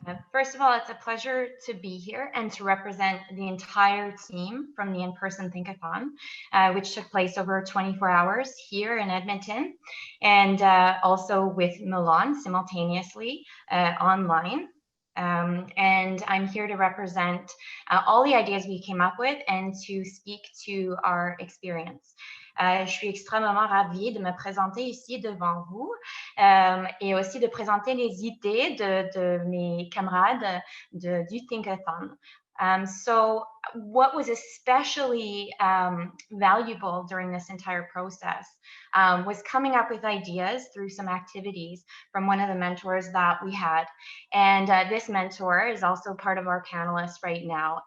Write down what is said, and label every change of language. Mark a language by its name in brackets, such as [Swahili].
[English] First of all, it's a pleasure to be here and to represent the entire team from the in-person Thinkathon, which took place over 24 hours here in Edmonton, and also with Milan simultaneously online. And I'm here to represent all the ideas we came up with and to speak to our experience. [French] Je suis extrêmement ravie de me présenter ici devant vous et aussi de présenter les idées de mes camarades du Thinkathon. [English] So what was especially valuable during this entire process was coming up with ideas through some activities from one of the mentors that we had. And this mentor is also part of our panelists right now.